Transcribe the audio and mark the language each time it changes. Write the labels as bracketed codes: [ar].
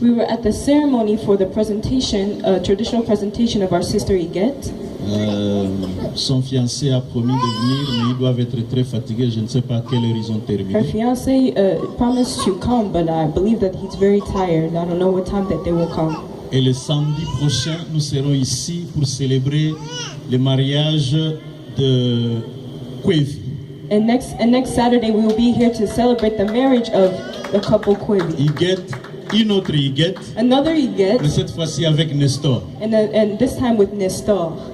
[en] We were at the ceremony for the presentation, traditional presentation of our sister Iguette. [fr] Son fiancé a promis de venir, mais ils doivent être très fatigués. Je ne sais pas à quelle heure ils ont terminé. [en] Her fiance promised to come, but I believe that he's very tired. I don't know what time that they will come. [fr] Et le samedi prochain, nous serons ici pour célébrer le mariage de Kwevi. [en] And next Saturday we will be here to celebrate the marriage of the couple Kwebi. [fr] Iguette, une autre Iguette, [en] Another [fr] mais Iguette, cette fois-ci avec Nestor. [en] and this time with Nestor.